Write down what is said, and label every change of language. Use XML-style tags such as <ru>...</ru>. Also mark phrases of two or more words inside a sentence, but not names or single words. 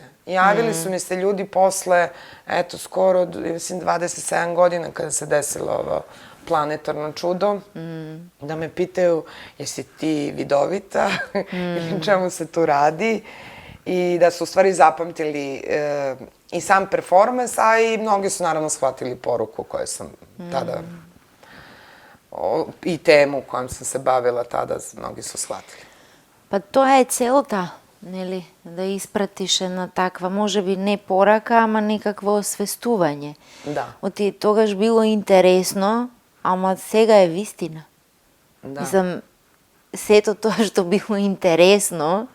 <sr>Javili su mi se ljudi posle, eto, skoro, mislim, 27 godina kada se desilo ovo planetarno čudo, da me pitaju jesi ti vidovita ili čemu se tu radi i da su u stvari zapamtili i sam performans, a i mnogi su naravno shvatili poruku koju sam tada i temu kojom sam se bavila tada, mnogi su shvatili.</sr> <mk>Pa тоа е целта, нели, да испратиш една таква, може би не порака, ама некакво освестување. Да. Оти тогаш било интересно, ама сега е вистина. Да. Мислам, сето тоа што било интересно,</mk>